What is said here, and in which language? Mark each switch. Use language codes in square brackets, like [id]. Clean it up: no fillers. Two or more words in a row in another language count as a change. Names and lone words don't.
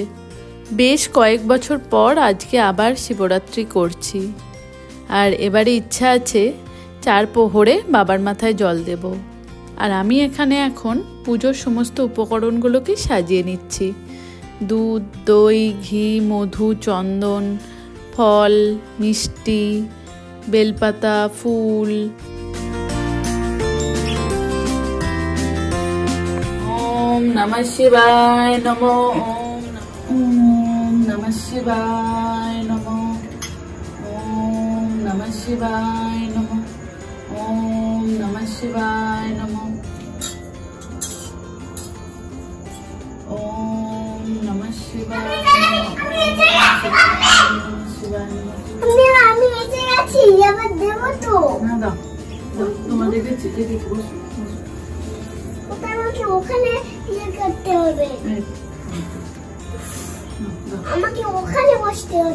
[bn] বেশ কয়েক বছর পর আজকে আবার শিবরাত্রি করছি, আর এবারে ইচ্ছা আছে 4 প্রহরে বাবার মাথায় জল দেব। আর আমি এখানে এখন পুজোর সমস্ত উপকরণগুলোকে সাজিয়ে নিচ্ছি। দুধ, দই, ঘি, মধু, চন্দন, ফল, মিষ্টি, বেলপাতা, ফুল। [sa] ॐ नमः शिवाय नमः। ॐ नमः शिवाय नमः। ॐ नमः शिवाय नमः। ॐ नमः शिवाय नमः। ॐ नमः शिवाय [bn] আমি এসে গেছি, এবার দেব তো। না দাও, তোমাদের দেখে বসো। আমাকে ওখানে ইয়ে করতে হবে, আমাকে ওখানে বসতে হবে।